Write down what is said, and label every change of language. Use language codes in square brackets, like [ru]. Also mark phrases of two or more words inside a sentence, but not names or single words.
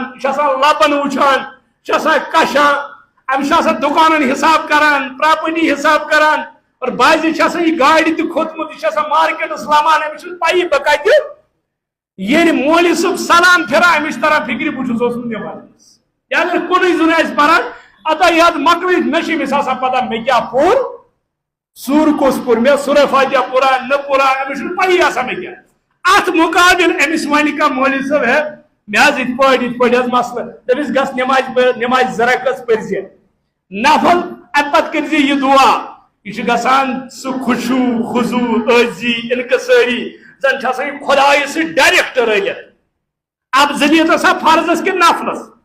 [ks] یہ چھُ آسان لبن وٕچھان یہ چھُ آسان کشان امس چھُ آسان دکانن حساب کران پراپرٹی حساب کران اور بعض چھُ آسان یہ گاڑی تہِ کھوتمُت یہ چھُ آسان مارکیٹس لمان امس چھُنہٕ پیی بہٕ کتہِ ییٚلہِ مولوی صٲب سلام پھران امس چھُ تران فکرِ بہٕ چھُس اوسمُت نٮ۪مازِ یا اگر کُنُے زوٚن آسہِ پران اتا یاد مکلِتھ مےٚ چھِ أمِس آسان پتہ مےٚ کیٛاہ پوٚر سور کُس پوٚر مےٚ سورہ فاتحہ پورا نہ پورا أمِس چھُنہٕ پیی آسان مےٚ کیٛاہ ات مقابل امس ون کانٛہہ مولوی صٲب ہے مےٚ حظ یِتھ پٲٹھۍ حظ مسلہٕ دٔپِس گژھ نماز زرکس پٔرزِ نفل امہِ پتہٕ کٔرزِ یہِ دعا یہ چھُ گژھان سُہ خُشوع خضوع عٲجزی انکسٲری زن چھُ آسان یہِ خۄدایہِ سۭتۍ ڈایریکٹ رٔلِتھ افضلیت آسان فرضس کِنہٕ نفلس